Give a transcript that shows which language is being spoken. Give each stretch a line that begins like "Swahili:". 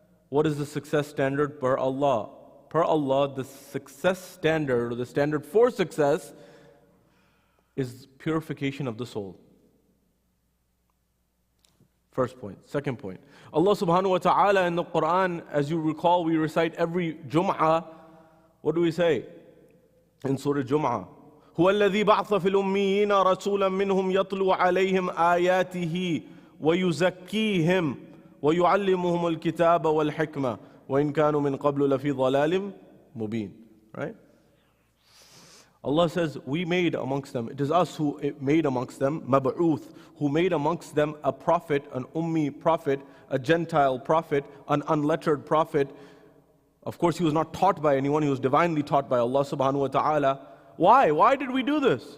English: What is the success standard per Allah? Per Allah, the success standard, or the standard for success, is purification of the soul. First point. Second point. Allah subhanahu wa ta'ala in the Quran, as you recall, we recite every Jum'ah. What do we say? In Surah Jum'ah.
Arabic: هو الذي بعث في الأميين رسولا منهم يتلو عليهم آياته ويزكيهم وَيُعَلِّمُهُمُ الْكِتَابَ وَالْحِكْمَةَ وَإِنْ كَانُوا مِنْ قَبْلُ لَفِي ضَلَالٍ مُبِينٍ.
English: Right? Allah says, we made amongst them, it is us who made amongst them, مَبْعُوث, who made amongst them a prophet, an ummi prophet, a Gentile prophet, an unlettered prophet. Of course, he was not taught by anyone, he was divinely taught by Allah subhanahu wa ta'ala. Why? Why did we do this?